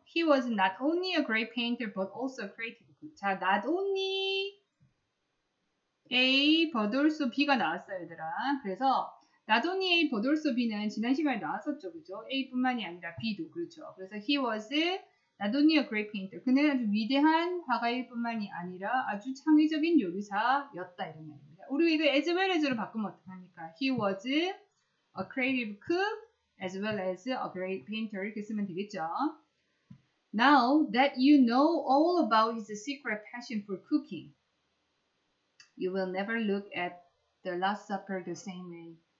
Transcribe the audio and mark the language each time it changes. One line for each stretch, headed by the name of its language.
English: He was not only a great painter but also a creative cook.
Korean: 자, not only A, but also B가 나왔어요, 얘들아. 그래서 not only A, but also B는 지난 시간에 나왔었죠, 그죠? A뿐만이 아니라 B도 그렇죠.
English: 그래서 he was not only a great painter.
Korean: 그는 아주 위대한 화가일 뿐만이 아니라 아주 창의적인 요리사였다 이런 말입니다. 우리 이거 as well as로 바꾸면 어떡합니까?
English: He was a creative cook as well as a great painter
Korean: 이렇게 쓰면 되겠죠.
English: Now that you know all about his secret passion for cooking, you will never look at the Last Supper the same way.